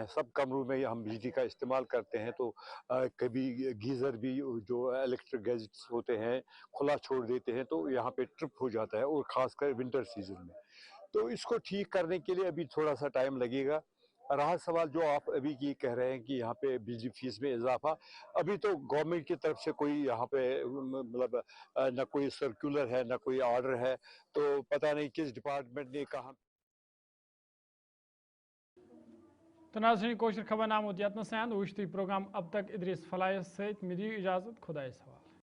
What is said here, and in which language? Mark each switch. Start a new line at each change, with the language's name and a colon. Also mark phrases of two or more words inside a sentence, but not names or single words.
Urdu: سب کمروں میں ہم بجلی کا استعمال کرتے ہیں تو کبھی گیزر بھی جو الیکٹرک گیجٹس ہوتے ہیں کھلا چھوڑ دیتے ہیں تو یہاں پہ ٹرپ ہو جاتا ہے اور خاص کر
English: winter season
Urdu: میں تو اس کو ٹھیک کرنے کے لیے ابھی تھوڑا سا ٹائم لگے گا رہا سوال جو آپ ابھی کی کہہ رہے ہیں کہ یہاں پہ بجلی فیس میں اضافہ ابھی تو گورنمنٹ کی طرف سے کوئی یہاں پہ مطلب نہ کوئی سرکولر ہے نہ کوئی آرڈر ہے تو پتہ نہیں کس ڈپارٹمنٹ نے کہاں
Kashmiri: تو ناظرین کوشر خبر نامہ یتن سان وچھتی پروگرام اب تک ادریس فلائس ست مے دیو اجازت خدا حوالہ